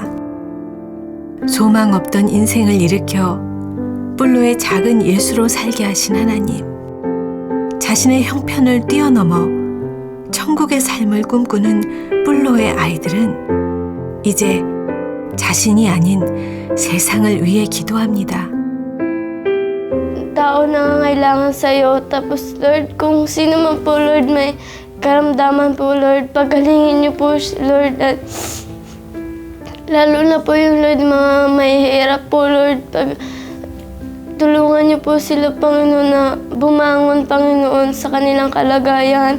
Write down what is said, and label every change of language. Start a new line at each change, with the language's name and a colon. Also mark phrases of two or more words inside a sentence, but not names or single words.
Korean: 소망 없던 인생을 일으켜 뿔로의 작은 예수로 살게 하신 하나님. 자신의 형편을 뛰어넘어 천국의 삶을 꿈꾸는 뿔로의 아이들은 이제 자신이 아닌 세상을 위해 기도합니다.
Filipino: Tao na nangangailangan sa'yo. Tapos, Lord, kung sino man po, Lord, may karamdaman po, Lord, pagalingin niyo po, Lord. At lalo na po yung, Lord, mga mahihirap po, Lord. Tulungan niyo po sila, Panginoon, na bumangon, Panginoon, sa kanilang kalagayan.